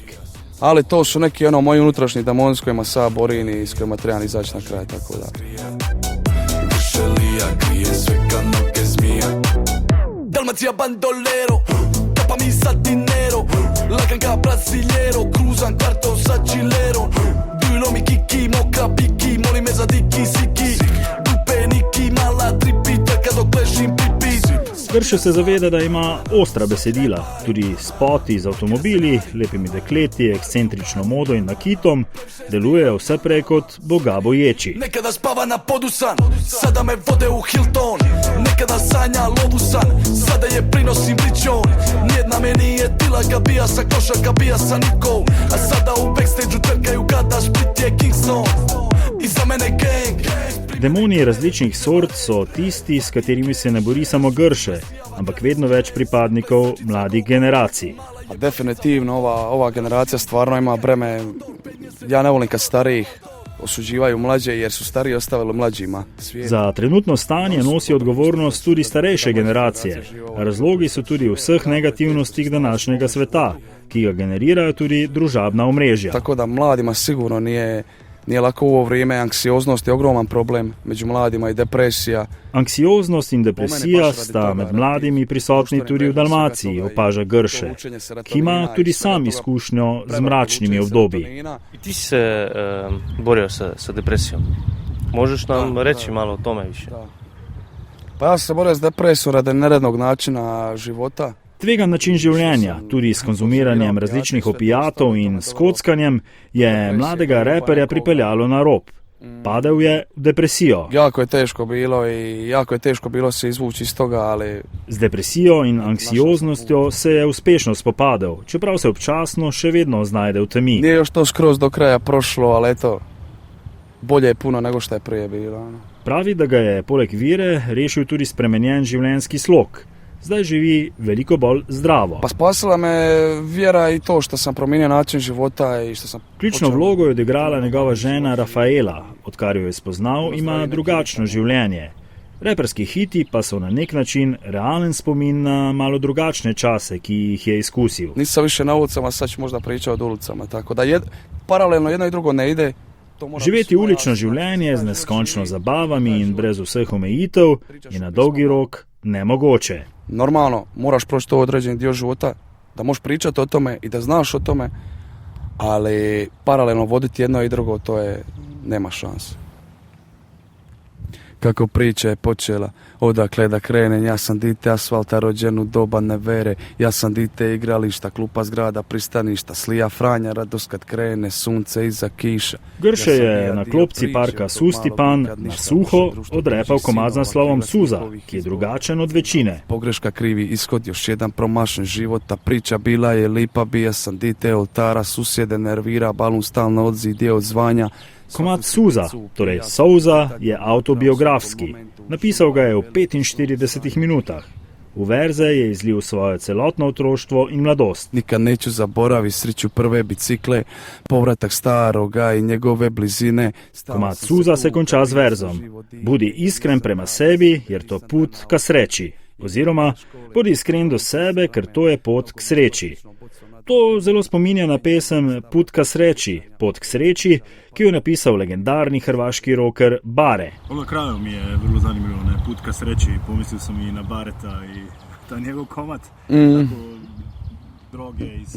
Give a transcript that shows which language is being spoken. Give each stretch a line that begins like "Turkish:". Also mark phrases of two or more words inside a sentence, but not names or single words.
Croatian: Ali to su neki moji unutrašnji demoni s kojima se ja borim i s kojima trebam izaći na kraj, tako da. Dalmacija bandolero, tapa mi sa dinero, lagan ka brasiljero, cruzan kvarto sa chilerom, bilo mi kiki, moka piki, moli me za diki siki, dupe niki, mala tripi, trka dok plešim pipi.
Slovenian: Grše se zaveda, da ima ostra besedila, tudi spoti z avtomobili, lepimi dekleti, ekscentrično modo in nakitom, deluje vse prej kot Boga boječi.
Croatian: Nekada spava na podusan, sada me vode u Hilton, nekada sanja lobusan, sada je prinosim ličon, nijedna me nije tila kad bija sa košaka, bija sa nikom, a sada u backstage-u trkaju kada Split je Kingston, i za mene gang.
Slovenian: Demoni različnih sort so tisti, s katerimi se ne bori samo Grše, ampak vedno več pripadnikov mladih generacij.
Croatian: Definitivno ova generacija stvarno ima breme. Ja ne volim kad starijih osuđivaju mlađe jer su stariji ostavili mlađima.
Slovenian: Za trenutno stanje nosi odgovornost tudi starejše generacije. Razlogi so tudi vseh negativnostih današnjega sveta, ki ga generirajo tudi družabna omrežja.
Croatian: Tako da mladima sigurno nije lako u ovo vrijeme, anksioznost je ogroman problem među mladima i depresija.
Slovenian: Anksioznost in depresija sta med mladimi prisotni tudi v Dalmaciji, opaža Grše, ki ima tudi sam izkušnjo z mračnimi obdobji.
Croatian: Ti si se borio sa depresijom. Možeš nam reći malo o tome više? Pa ja sam se borio s depresijom radi nerednog načina života.
Slovenian: Tvegan način življenja, tudi s konzumiranjem različnih opijatov in s kockanjem, je mladega reperja pripeljalo na rob. Padel je v depresijo.
Croatian: Jako je teško bilo se izvući iz toga, ali...
Slovenian: Z depresijo in anksioznostjo se je uspešno spopadel, čeprav se občasno še vedno znajde v temi.
Croatian: Nije još to skroz do kraja prošlo, ali eto, bolje je puno nego što je prije bilo.
Slovenian: Pravi, da ga je poleg vire rešil tudi spremenjen življenjski slog. Zdaj živi veliko bolj zdravo.
Croatian: Pa spasila me vjera i to što sam promijenio način života i što sam...
Slovenian: Ključno vlogo je odigrala njegova žena Rafaela. Odkar jo je spoznal, ima drugačno življenje. Reperski hiti pa so na nek način realen spomin na malo drugačne čase, ki jih je izkusil.
Croatian: Nisam više na ulicama, sad ću možda pričati o ulicama, tako da paralelno jedno i drugo ne ide.
Slovenian: Živeti ulično življenje z neskončno zabavami in brez vseh omejitev je na dolgi rok nemogoče.
Croatian: Normalno, moraš proći to određeni dio života, da možeš pričati o tome i da znaš o tome, ali paralelno voditi jedno i drugo, to je, nema šanse. kako priča je počela. Odakle da krenem, ja sam dite asfalta, rođen u doba nevere. Ja sam dite igrališta, klupa zgrada, pristaništa, slija Franja, radost kad krene, sunce iza kiša.
Slovenian: Grše je na klopci parka Sustipan na suho odrepal komad z naslovom Suza, ki je drugačen od večine.
Croatian: Pogreška, krivi ishod, još jedan promašen života, priča bila je lipa, bija sam dite oltara, susjede nervira, balun stalno odzidje od zvanja.
Slovenian: Komad Suza, torej Souza, je autobiografski. Napisal ga je v 45 minutah. V verze je izlil svoje celotno otroštvo in mladost.
Croatian: Nikad neću zaboraviti sreću prve bicikle, povratak staroga i njegove blizine.
Slovenian: Komad Suza se konča z verzom.
Croatian: Budi iskren prema sebi, jer to put ka sreči.
Slovenian: Oziroma, bodi iskren do sebe, ker to je pot k sreči. To zelo spominja na pesem Put ka sreči, pot k sreči, ki jo je napisal legendarni hrvaški rocker Bare.
Croatian: Ono krajo mi je vrlo zanimljivo, ne? Put ka sreći, pomislio sam i na Bareta i ta njegov komad, tako droge i sve.